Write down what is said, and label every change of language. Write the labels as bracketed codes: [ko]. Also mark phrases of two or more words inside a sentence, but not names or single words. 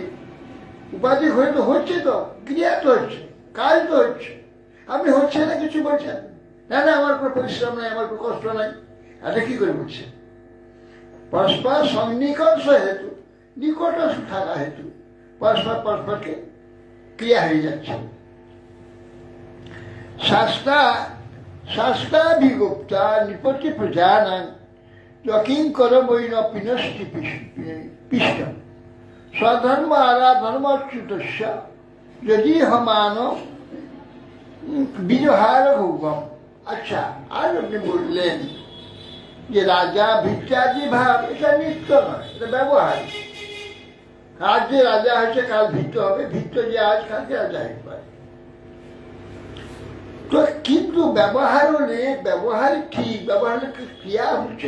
[bn] উপাধিক হয়ে তো হচ্ছে, তো ক্রিয়া তো হচ্ছে, কাজ তো হচ্ছে। আপনি হচ্ছে না কিছু বলছেন, না না আমার কোনো পরিশ্রম নাই, আমার কোনো কষ্ট নাই, এটা কি করে বলছেন? পরস্পর সন্নিকর্ষ হেতু, নিকট থাকা হেতু পরস্পর পরস্পরকে ক্রিয়া হয়ে যাচ্ছে। [sa] শাস্ত্রাভিগুপ্তা নিপতি প্রজানাং যকিঙ্কর বৈন পিনষ্টি পিষ্টম স্বধর্ম আরাধর্মচ্যুতস্য যদি হমান বিজহার ভোগম। [bn] আচ্ছা, আর আপনি বললেন যে রাজা ভিত্তাদি ভাব, এটা নিত্য নয়, এটা ব্যবহার। আজ যে রাজা হয়েছে কাল ভিত্ত হবে, ভিত্ত যে আজ কালকে রাজা হতে পারে। তো কিন্তু ব্যবহার হলে ব্যবহার ঠিক, ব্যবহার ক্রিয়া হচ্ছে।